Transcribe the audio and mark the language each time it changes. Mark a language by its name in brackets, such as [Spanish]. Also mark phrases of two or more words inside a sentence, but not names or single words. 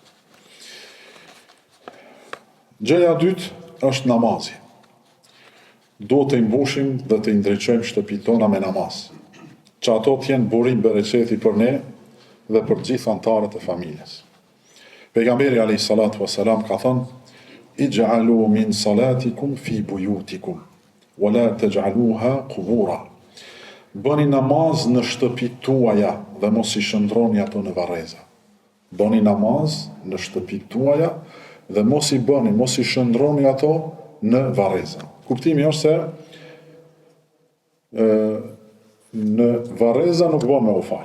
[Albanian] Gjëja e dytë është namazi. Duhet të mbushim dhe të ndriçojmë shtëpitë tona me namaz, që ato të jenë burim bereqeti për ne dhe për gjithë anëtarët e familjes. Pejgamberi [Arabic] عليه الصلاة والسلام [Albanian] ka thënë: [Arabic] "اجعلوا من صلاتكم في بيوتكم ولا تجعلوها قبورا." [Albanian] Bëni namaz në shtëpitë tuaja dhe mos i shndroni ato në varreza. Bëni namaz në shtëpitë tuaja dhe mos i shndroni ato në varreza. Kuptimi është se në varreza nuk bën me u fal.